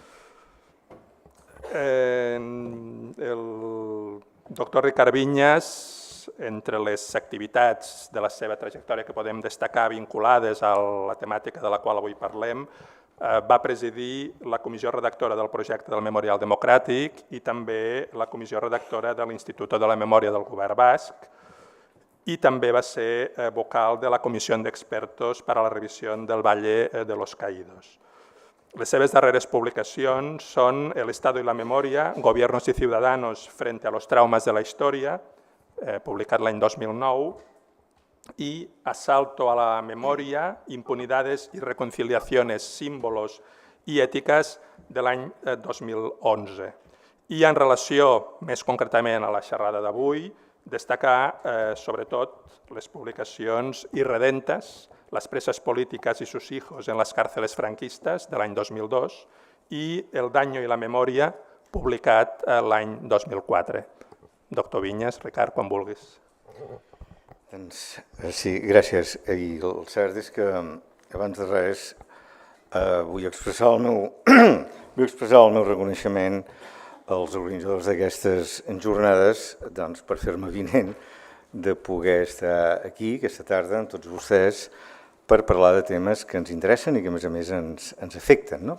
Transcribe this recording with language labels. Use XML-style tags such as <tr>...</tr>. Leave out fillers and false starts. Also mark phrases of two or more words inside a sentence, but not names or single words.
<ca>El doctor Ricard Vinyes, entre les activitats de la seva trajectòria que podem destacar vinculades a la temàtica de la qual avui parlem, va presidir la comissió redactora del projecte del Memorial Democràtic i també la comissió redactora de l'Institut de la Memòria del Govern Basc i també va ser vocal de la Comissió d'Expertos per a la Revisió del Valle de los Caídos. Les seves darreres publicacions són El Estado y la Memoria, Gobiernos y Ciudadanos frente a los traumas de la historia, publicat l'any 2009, y Asalto a la Memoria, Impunidades y Reconciliaciones, Símbolos y Ètiques de l'any 2011. I en relació més concretament a la xerrada d'avui, destacar sobretot les publicacions Irredentes, Las presas políticas y sus hijos en las cárceles franquistas de l'any 2002 i El daño y la memoria, publicat l'any 2004. Doctor Vinyes, Ricard, quan vulguis. Doncs, sí, gràcies. I el cert és que abans de res vull expressar el meu reconeixement als organitzadors d'aquestes jornades per fer-me avinent de poder estar aquí aquesta tarda amb tots vostès per parlar de temes que ens interessen i que a més ens afecten.</ca>